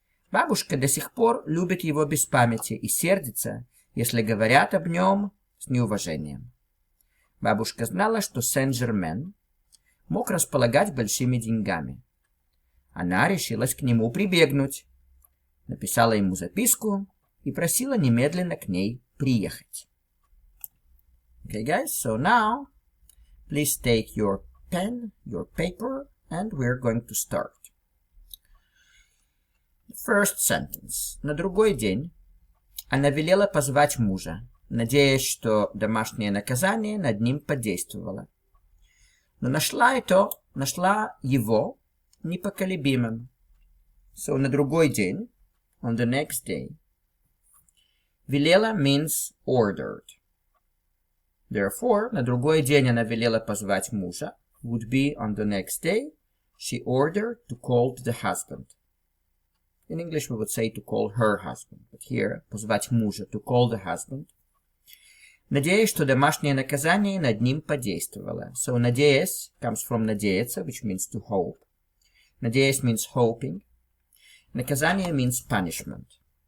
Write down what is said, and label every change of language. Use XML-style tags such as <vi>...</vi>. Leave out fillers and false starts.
<ru>Бабушка до сих пор любит его без памяти и сердится, если говорят об нем с неуважением. Бабушка знала, что Сен-Жермен мог располагать большими деньгами. Она решилась к нему прибегнуть, написала ему записку и просила немедленно к ней приехать.</ru> <en>Okay, guys, so now please take your pen, your paper, and we're going to start. First sentence.</en> <ru>На другой день она велела позвать мужа, надеясь, что домашнее наказание над ним подействовало. Но нашла его непоколебимым.</ru> <en>So,</en> <ru>на другой день,</ru> <en>on the next day. Велела means ordered. Therefore,</en> <ru>на другой день она велела позвать мужа,</ru> <en>would be on the next day, she ordered to call the husband. In English we would say to call her husband, but here,</en> <ru>позвать мужа,</ru> <en>to call the husband.</en> <ru>Надеясь, что домашнее наказание над ним подействовало.</ru> <en>So, надеясь comes from надеяться, which means to hope. Надеясь means hoping. Наказание means punishment.</en>